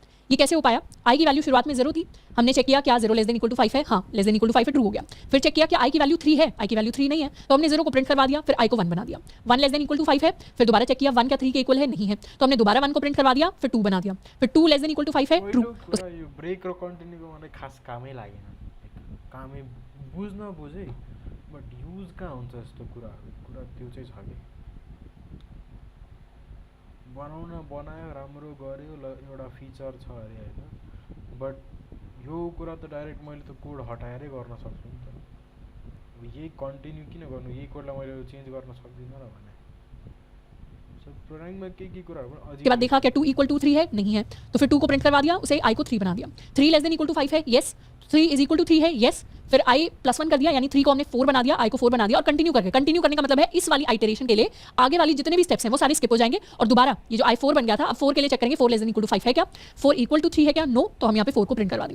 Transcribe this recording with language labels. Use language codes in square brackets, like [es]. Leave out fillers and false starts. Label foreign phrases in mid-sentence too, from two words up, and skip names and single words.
[hi] ये कैसे हो पाया, आई की वैल्यू शुरुआत में 0 थी, हमने चेक किया क्या 0 [en] less than equal to 5 [hi] है, हाँ [en] less than equal to 5 [hi] है, ट्रू हो गया। फिर चेक किया कि आई की वैल्यू 3 है, आई की वैल्यू 3 नहीं है, तो हमने 0 को प्रिंट करवा दिया, फिर आई को 1 बना दिया। 1 [en] less than equal to 5 [hi] है, फिर दोबारा चेक किया 1 क्या 3 के इक्वल है, नहीं है, तो हमने दोबारा 1 को प्रिंट करवा दिया, फिर 2 बना दिया, फिर 2 [en] less than equal to 5 [hi] है, ट्रू। [ne] ब्रेक र कन्टिन्यूको मलाई खास कामै लागेन, कामै बुझ्न बुझे [en] but use [ne] कहाँ हुन्छ यस्तो कुरा त्यो चाहिँ छ कि बनायो राम्रो गर्यो ल एउटा फिचर छ अरे होइन, बट यो कुरा त डाइरेक्ट मैले त कोड हटाएरै गर्न सक्छु नि त। अब यही कन्टिन्यू किन गर्नु, यही कोडलाई मैले चेन्ज गर्न सक्दिनँ र भने। सो प्रोग्रामिङमा के कुराहरू पनि अझै [hi] के बाद देखा क्या 2 [en] equal to 3 [hi] है, नहीं है, तो फिर 2 को प्रिंट करवा दिया, उसे आई को 3 बना दिया। 3 [en] less than equal to 5 [hi] है, येस। [en] 3 is equal to 3 [hi] है, येस। फिर आई +1 कर दिया यानी 3 को हमने 4 बना दिया, आई को 4 बना दिया और कंटिन्यू करने का मतलब है इस वाली आइटरेशन के लिए आगे वाली जितने भी स्टेप्स हैं वो सारे स्किप हो जाएंगे और दोबारा ये जो आई 4 बन गया था, अब 4 के लिए चेक करेंगे 4 [en] less than equal to 5 [hi] है क्या, 4 [en] equal to 3 [hi] है क्या, नो, तो हम यहाँ पे 4 को प्रिंट करवा देंगे।